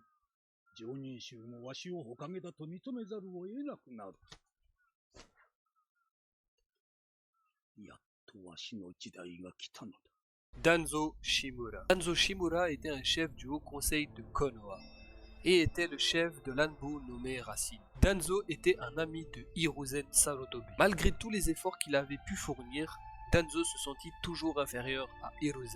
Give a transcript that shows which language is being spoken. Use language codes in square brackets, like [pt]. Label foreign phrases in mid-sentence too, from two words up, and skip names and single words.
[ja] 常任衆もわしを火影だと認めざるを得なくなる。やっとわしの時代が来たのだ。 [fr] Danzo Shimura. Danzo Shimura était un chef du haut conseil de Konoha et était le chef de l'Anbu nommé Racine. Danzo était un ami de Hiruzen Sarutobi. Malgré tous les efforts qu'il avait pu fournir, Danzo se sentit toujours inférieur à Hiruzen.